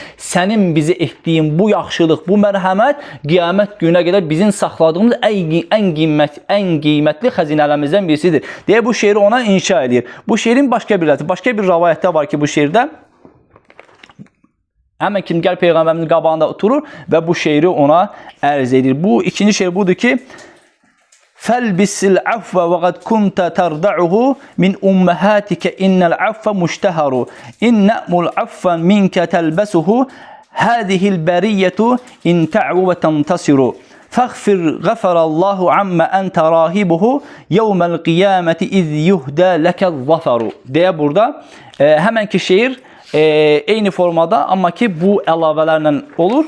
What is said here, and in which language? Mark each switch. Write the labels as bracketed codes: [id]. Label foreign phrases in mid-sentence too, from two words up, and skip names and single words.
[az] Sənin bizi etdiyin bu yaxşılıq, bu mərhəmət qiyamət gününə qədər bizim saxladığımız ən qiymətli xəzinələrimizdən birisidir. Deyə bu şeiri ona inşa edir. Bu şeirin başqa bir rəvayətdə var ki, bu şeirdə həmən kim gəl Peyğəmbərimizin qabağında oturur və bu şeiri ona ərz edir. Bu ikinci şeir budur ki, [ar] فألبس العفو وقد كنت ترضعه من أمهاتك إن العفو مشتهر إنا نؤمل عفوا منك تلبسه هذي البرية إن تعفو وتنتصر فاغفر غفر الله عما أنت راهبه يوم القيامة إذ يهدى لك الظفر [az] deyə burada həmən ki şeir eyni formada, amma ki bu əlavələrlə olur.